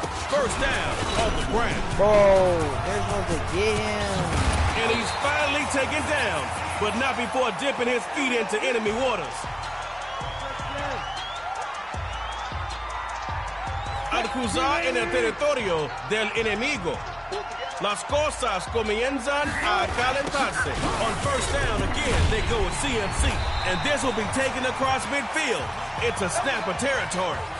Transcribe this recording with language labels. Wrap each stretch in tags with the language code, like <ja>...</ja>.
<en>First down on the ground. Bro, they're supposed to get him. And he's finally taken down, but not before dipping his feet into enemy waters.</en> <es>Al cruzar en el territorio del enemigo, las cosas comienzan a calentarse.</es> <en>On first down, again, they go with CMC, and this will be taken across midfield. It's a snapper territory.</en>